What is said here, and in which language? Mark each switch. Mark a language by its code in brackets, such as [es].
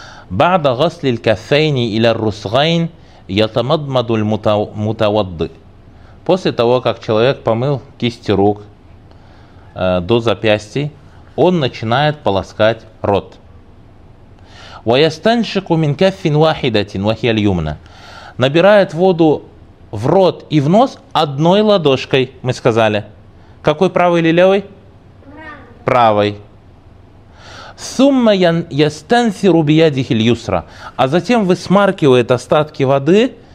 [ar] بعد غسل الكفين الى الرسغين يتمضمض المتوضي. [ru] После того, как человек помыл кисти рук до запястий, он начинает полоскать рот. [ar] ويستنشق من كف واحدة وهي اليمنى. [ru] Набирает воду в рот и в нос одной ладошкой, мы сказали. Какой, правой или левой? Правой. [ar] Сумма ястенсиру биядихи льюсра. [ru] А затем высмаркивает остатки воды.